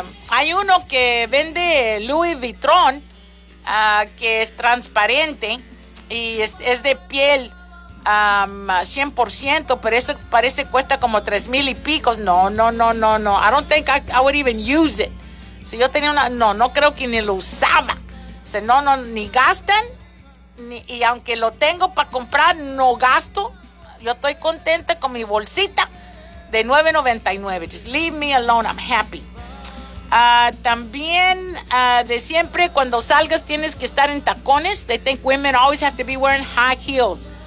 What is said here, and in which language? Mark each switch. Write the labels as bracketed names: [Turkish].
[Spanish] Hay uno que vende Louis Vuitton, que es transparente y es de piel 100%, pero eso parece cuesta como 3,000 y pico. No. [English] I don't think I would even use it. [Spanish] Si yo tenía una, no creo que ni lo usaba. O sea, no, ni gastan. Y aunque lo tengo para comprar, no gasto. Yo estoy contenta con mi bolsita de $9.99. [English] Just leave me alone. I'm happy. [Spanish] También de siempre, cuando salgas, tienes que estar en tacones. [English] They think women always have to be wearing high heels.